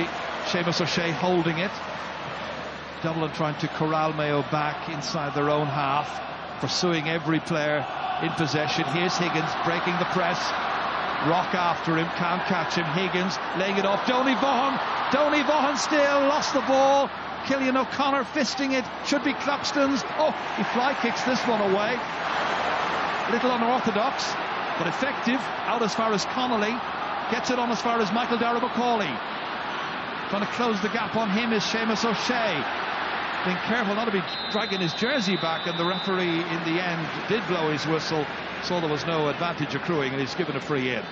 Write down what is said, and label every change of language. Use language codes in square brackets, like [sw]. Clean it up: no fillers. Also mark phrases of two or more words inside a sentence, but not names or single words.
[en] Seamus O'Shea holding it. Dublin trying to corral Mayo back inside their own half, pursuing every player in possession. Here's Higgins breaking the press. Rock after him, can't catch him. Higgins laying it off. Donny Vaughan still lost the ball. Cillian O'Connor fisting it. Should be Cluxton's. Oh, he fly kicks this one away. A little unorthodox, but effective. Out as far as Connolly. Gets it on as far as Michael Dara-McCauley. Trying to close the gap on him is Seamus O'Shea. Being careful not to be dragging his jersey back, and the referee in the end did blow his whistle, so there was no advantage accruing, and he's given a free in.